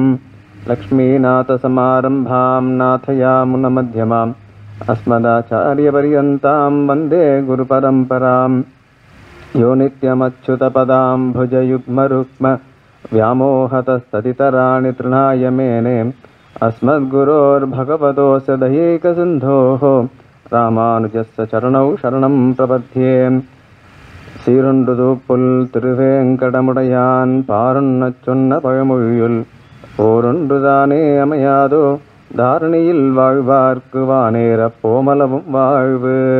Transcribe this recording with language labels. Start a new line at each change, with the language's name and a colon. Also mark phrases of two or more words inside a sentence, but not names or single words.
Sanskrit: लक्ष्मीनाथसमारम्भां नाथयामुनमध्यमाम् अस्मदाचार्यपर्यन्तां वन्दे गुरुपरम्परां यो नित्यमच्युतपदां भुजयुग्मरुक्म व्यामोहतस्तदितराणि तृणाय मेने अस्मद्गुरोर्भगवतोऽस्य दयैकसिन्धोः रामानुजस्य चरणौ शरणं प्रपद्ये.
Tamil: சீருண்டுது புல் திருவேங்கடமுடையான் பாருண்ணச் சொன்ன பழமொழியுள் ஓரொன்றுதானே அமையாதோ தாரணியில் வாழ்வார்க்கு வானேற போமளவும் வாழ்வு.